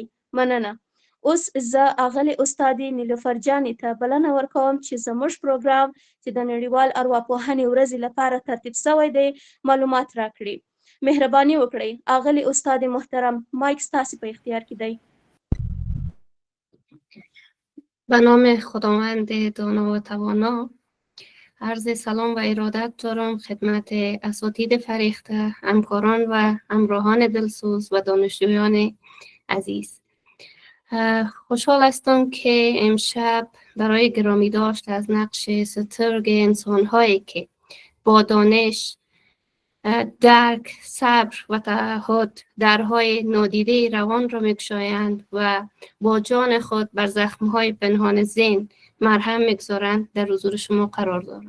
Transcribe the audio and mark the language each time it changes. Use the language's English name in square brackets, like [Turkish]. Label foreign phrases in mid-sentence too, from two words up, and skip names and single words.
[Pashto] مننه. اوس زه اغلې استادې نیلوفر جانې ته بلنه ورکوم چې زموږ پروګرام چې د نړیوال ارواپوهنې ورځې لپاره ترتیب شوی دی معلومات راکړي. مهرباني وکړئ اغلې استاد محترم، مایک ستاسې په اختیار کې دی. [Persian] به نام خداوند دانا و توانا، عرض سلام و ارادت دارم خدمت اساتید فریخته، همکاران و همراهان دلسوز و دانشجویان عزیز. خوشحال هستم که امشب برای گرامی داشت از نقش سترگ انسان‌هایی که با دانش، درک، صبر و تعهد درهای نادیده روان را می‌گشایند و با جان خود بر زخم‌های پنهان ذهن مرهم می‌گذارند در حضور شما قرار دارم.